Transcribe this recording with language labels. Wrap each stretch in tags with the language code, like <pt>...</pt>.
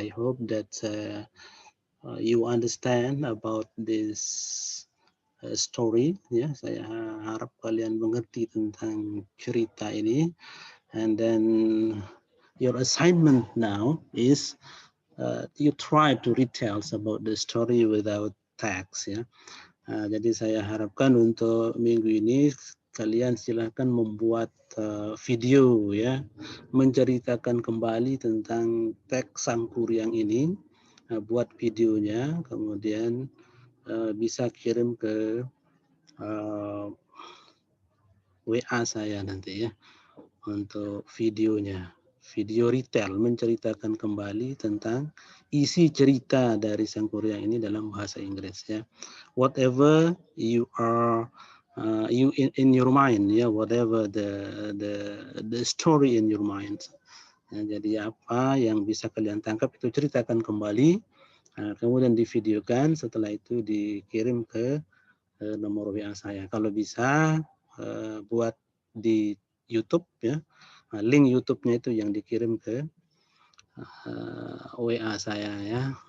<en>I hope that you understand about this story ya.</en> <id>Saya harap kalian mengerti tentang cerita ini.</id> <en>And then your assignment now is you try to retell about the story without text ya.</en> <id>Jadi saya harapkan untuk minggu ini kalian silahkan membuat video ya, menceritakan kembali tentang teks Sangkuriang ini, buat videonya, kemudian bisa kirim ke WA saya nanti ya untuk videonya. Video retell menceritakan kembali tentang isi cerita dari Sangkuriang ini dalam bahasa Inggris ya.</id> <en>Whatever you are you in your mind ya, whatever the story in your mind.</en> <id>Ya, jadi apa yang bisa kalian tangkap itu ceritakan kembali, kemudian divideokan, setelah itu dikirim ke nomor WA saya. Kalau bisa buat di YouTube ya. Link YouTube-nya itu yang dikirim ke WA saya ya.</id>